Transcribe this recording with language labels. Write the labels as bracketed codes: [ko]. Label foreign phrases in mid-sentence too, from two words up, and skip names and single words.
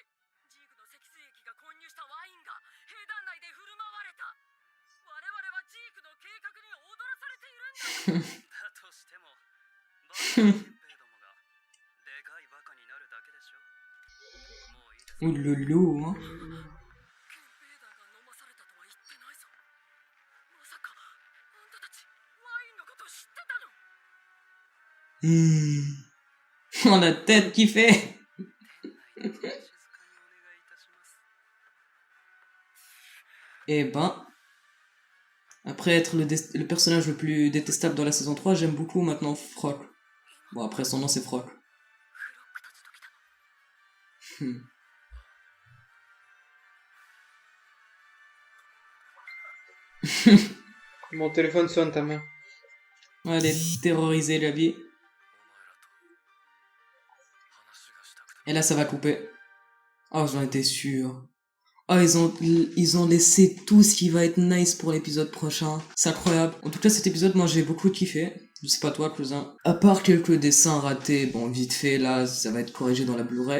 [ja] ジークの脊髄液が混入したワインが兵団内で振る舞われた。我々はジークの計画に踊らされているんだ。だとしても、バカな憲兵どもがでかいバカになるだけでしょ。もういいですか。 [fr] Ouh loulou, hein? [ja] 憲兵団が飲まされたとは言ってないぞ。まさかあんたたちワインのこと知ってたの。 [fr] Oh, la tête qui fait! [ja] 静かにお願いいたします。 [fr] Eh ben, après être le personnage le plus détestable dans la saison 3, j'aime beaucoup maintenant Frock. Bon, après son nom c'est Frock. [ja] フロックたちと来たの。 [fr] Mon téléphone sonne, ta mère. Ouais, elle est terrorisée, la vie. [ja] お前らと話がしたくて。 [fr] Et là, ça va couper. Oh, j'en étais sûr. Oh, ils ont laissé tout ce qui va être nice pour l'épisode prochain. C'est incroyable. En tout cas, cet épisode, moi, j'ai beaucoup kiffé. Je sais pas toi, cousin. À part quelques dessins ratés, bon, vite fait, là, ça va être corrigé dans la Blu-ray.